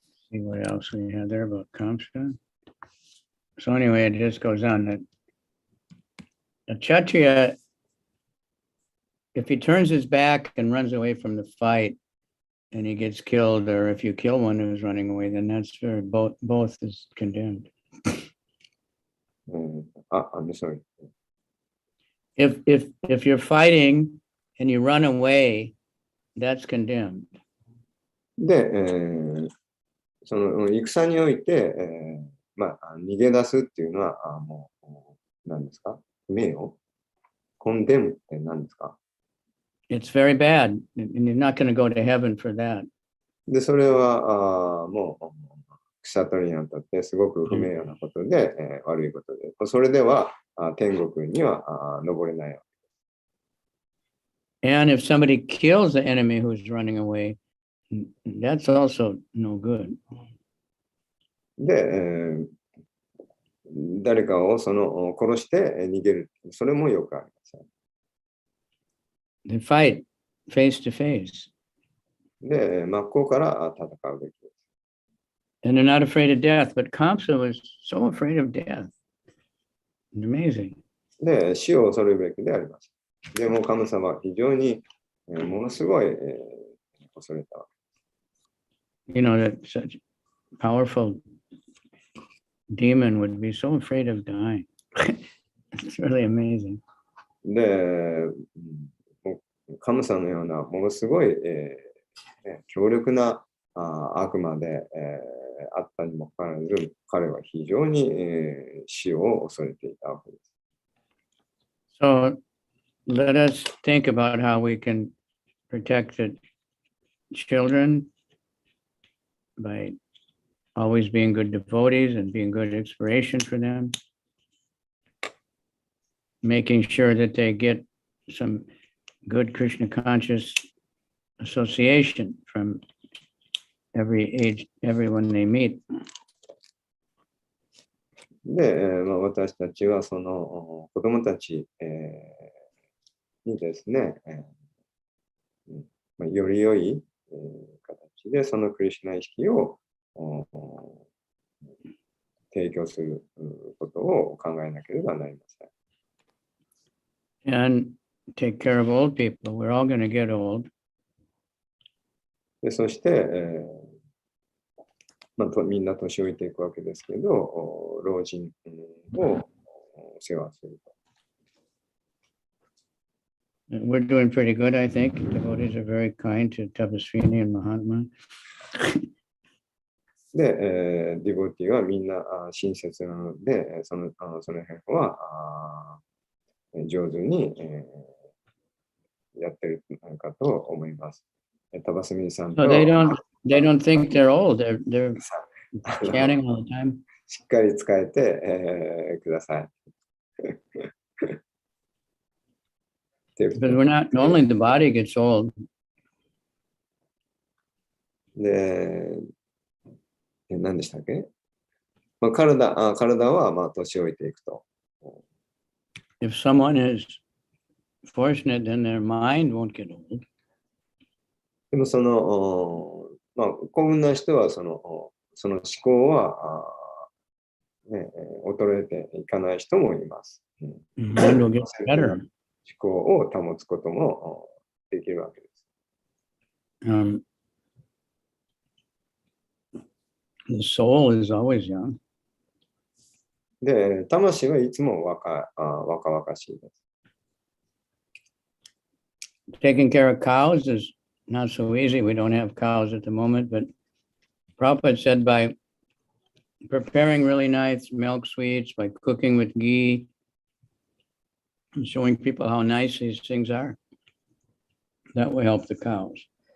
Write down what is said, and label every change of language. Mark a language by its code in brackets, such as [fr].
[en] See what else we had there about Kamsa. So anyway, it just goes on that a Kshatriya, if he turns his back and runs away from the fight and he gets killed, or if you kill one who's running away, then that's both is condemned. I'm sorry. If you're fighting and you run away, that's condemned. [ja] で、その戦において、逃げ出すっていうのは、もう、何ですか？名誉？コンデムって何ですか？ [en] It's very bad, and you're not going to go to heaven for that. [ja] で、それは、もう、クシャトリにあたってすごく不名誉なことで、悪いことで、それでは天国には登れないわけです。 [en] And if somebody kills the enemy who's running away, that's also no good. [ja] で、誰かを殺して逃げる。それもよくありません。 [en] They fight face to face. [ja] で、真っ向から戦うべきです。 [en] And they're not afraid of death, but Kamsa was so afraid of death. It's amazing. [ja] で、死を恐れるべきであります。でも、神様は非常に、ものすごい、恐れたわけです。 [en] You know, that such powerful demon would be so afraid of dying. It's really amazing. [ja] で、神様のようなものすごい、強力な悪魔で、あったにもかかわらず、彼は非常に、死を恐れていたわけです。 [en] So let us think about how we can protect the children by always being good devotees and being good inspiration for them, making sure that they get some good Krishna conscious association from every age, everyone they meet. [ja] で、私たちはその子供たち、にですね、より良い、形でそのクリシュナ意識を提供することを考えなければなりません。 [en] And take care of old people. We're all going to get old. [ja] でそして、みんな年老いていくわけですけど、老人を世話すると。 [en] We're doing pretty good, I think. Devotees are very kind to Tapasvini and Mahatma. [ja] で、ディボティはみんな親切なので、その辺は上手に、やってるのかと思います。タバスミさんと。 [en] So they don't think they're old. They're chanting all the time. [ja] しっかり使えて、ください。 [en] Because we're not, only the body gets old. [ja] で、何でしたっけ？体は年老いていくと。 [en] If someone is fortunate, then their mind won't get old. [ja] でもその、まあ、幸運な人はその思考はね、衰えていかない人もいます。 [en] Mind will get better. [ja] 思考を保つこともできるわけです。 [en] The soul is always young. [ja] で、魂はいつも若々しいです。 [en] Taking care of cows is not so easy. We don't have cows at the moment, but Prabhupada said by preparing really nice milk sweets, by cooking with ghee, and showing people how nice these things are, that will help the cows.